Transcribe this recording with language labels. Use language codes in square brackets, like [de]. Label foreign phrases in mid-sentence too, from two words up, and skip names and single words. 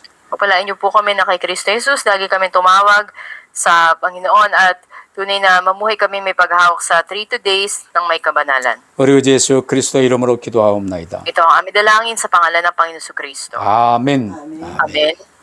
[tl] Pagpalain niyo po kami na kay Kristo Jesus, lagi kami tumawag sa Panginoon at tunay na mamuhay kami may paghahawak sa 32 days ng may kabanalan. [ko] 우리 주 예수 그리스도 이름으로 기도하옵나이다. [tl] Ito ang aming dalangin sa pangalan ng Panginoon Kristo. [ko] 아멘. [tl] Amen.